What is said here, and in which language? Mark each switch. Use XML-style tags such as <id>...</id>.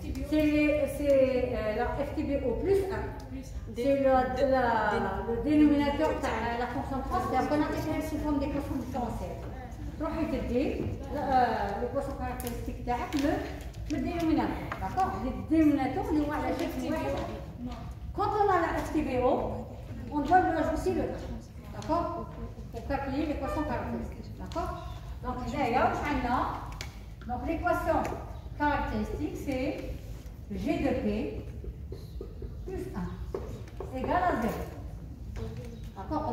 <fr>C'est la FTBO plus 1. C'est le dénominateur de la fonction transfert qu'on a sous forme d'équation différentielle.</fr> <ar>تروحي تدي l'équation caractéristique تاعك le dénominateur.</ar> <fr>D'accord?</fr> <ar>Le dénominateur اللي هو على شكل واحد.</ar> <fr>Quand on a la FTBO, on doit lui ajouter le 1. D'accord? Pour calculer l'équation caractéristique. D'accord? Donc là, donc l'équation caractéristique, c'est G de P plus 1 égale à 0. D'accord?</fr>